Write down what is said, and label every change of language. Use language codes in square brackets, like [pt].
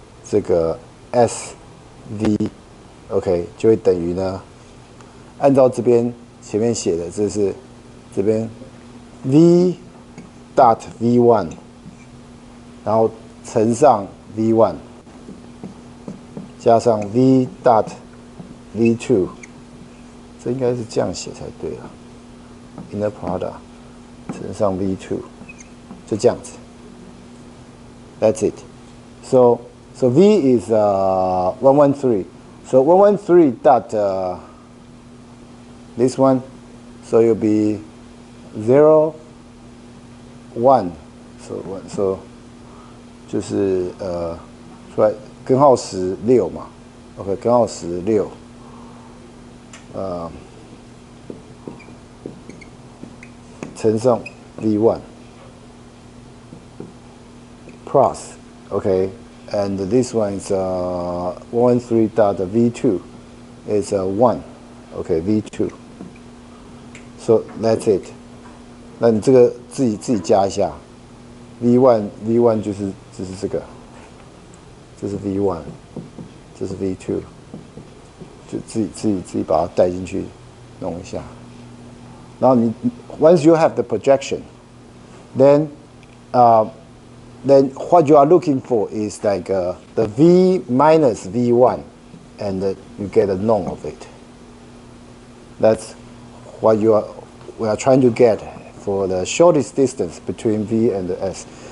[zh] 这个 SV，OK 就会等于呢，按照这边前面写的，这是这边 v dot v1， 然后乘上 v1 加上 v dot v2， 这应该是这样写才对了。 inner product 乘上 v2， 就这样子。 [en] That's it. So v is 113. So 113 dot this one, so it'll be 0, 1. So [zh] 就是出来根号16嘛 [en] ，OK， [zh] 根号16，乘上 [en] v1 plus, okay, and this one is 113 dot v2 is 1, okay, v2. So that's it. [zh] 那你这个自己加一下 ，v1 就是这个，这是 v1， 这是 v2， 就自己把它带进去弄一下。然后你 [en] once you have the projection, then what you are looking for is like the v minus v1, and you get a norm of it. That's what we are trying to get for the shortest distance between v and the s.